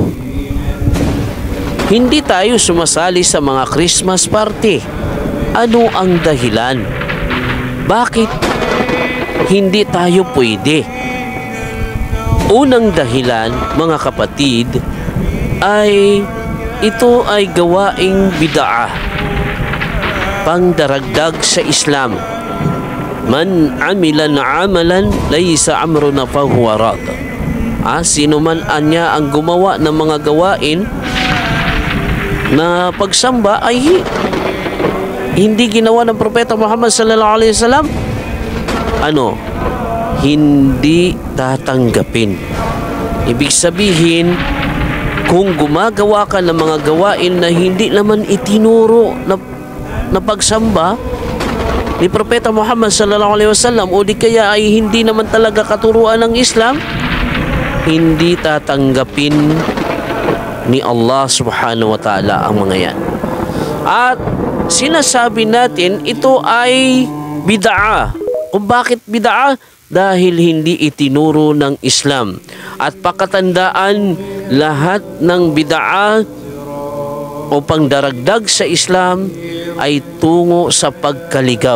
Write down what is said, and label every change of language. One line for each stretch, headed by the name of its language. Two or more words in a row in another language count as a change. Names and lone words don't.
Filipino: Hindi tayo sumasali sa mga
English: Christmas party.
Filipino: Ano ang dahilan? Bakit hindi tayo pwede? Unang dahilan, mga kapatid, ay ito ay gawaing bid'ah, pangdaragdag sa Islam.
Arabic: من عمل عملا ليس أمرنا فهو رد.
Filipino: Sino man anya ang gumawa ng mga gawain na pagsamba ay hindi ginawa ng Propeta Muhammad
Arabic: صلى الله عليه وسلم,
Filipino: hindi tatanggapin. Ibig sabihin, kung gumagawa ka ng mga gawain na hindi naman itinuro na pagsamba ni Propeta Muhammad
Arabic: صلى الله عليه وسلم
Filipino: o di kaya ay hindi naman talaga katuruan ng Islam, hindi tatanggapin ni Allah
Arabic: سبحانه وتعالى
Filipino: ang mga yan. At sinasabi natin ito ay bid'ah. Kung bakit bid'ah? Dahil hindi itinuro ng Islam. At pakatandaan, lahat ng bid'ah o pangdaragdag sa Islam ay tungo sa pagkaligaw.